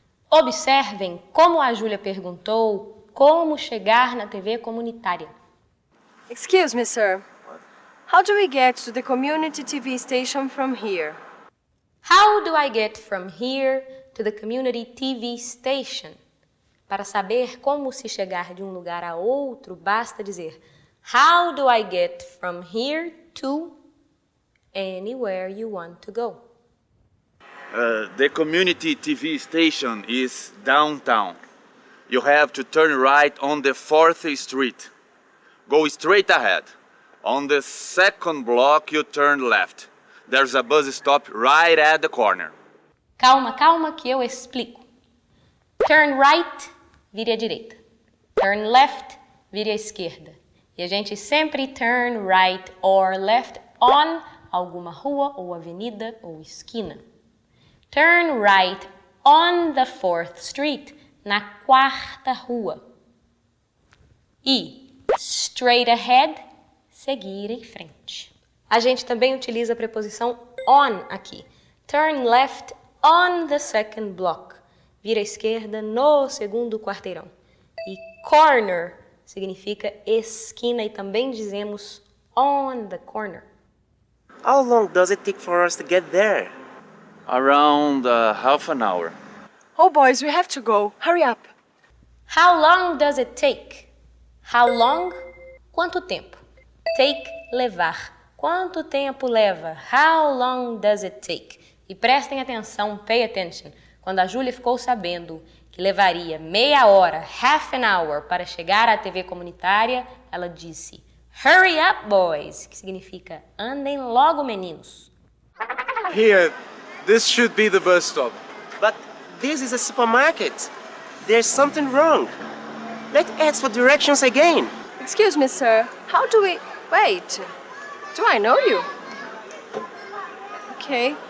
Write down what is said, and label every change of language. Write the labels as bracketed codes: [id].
[pt] Observem como a Júlia perguntou como chegar na TV comunitária. [en] Excuse me, sir. How do we get to the community TV station from here? How do I get from here to the community TV station? [pt] Para saber como se chegar de um lugar a outro, basta dizer [en] How do I get from here to anywhere you want to go? The community TV station is downtown. You have to turn right on the 4th Street. Go straight ahead. On the second block, you turn left. There's a bus stop right at the corner. [pt] Calma, calma que eu explico. [en] Turn right, [pt] vire à direita. [en] Turn left, [pt] vire à esquerda. E a gente sempre [en] turn right or left on [pt] alguma rua ou avenida ou esquina. [en] Turn right on the 4th Street, [pt] na 4ª rua. E [en] straight ahead, [pt] seguir em frente. A gente também utiliza a preposição on aqui. [en] Turn left on the second block. [pt] Vira à esquerda no segundo quarteirão. E corner significa esquina e também dizemos [en] on the corner. How long does it take for us to get there? Around half an hour. Oh, boys, we have to go. Hurry up. How long does it take? How long? [pt] Quanto tempo? [en] Take, levar. [pt] Quanto tempo leva? [en] How long does it take? [pt] E prestem atenção, [en] pay attention. [pt] Quando a Júlia ficou sabendo que levaria meia hora, [en] half an hour, [pt] para chegar à TV comunitária, ela disse [en] Hurry up, boys, [pt] que significa andem logo, meninos. [en] Here, this should be the bus stop. But this is a supermarket. There's something wrong. Let's ask for directions again. Excuse me, sir. How do we... Wait. Do I know you? Okay.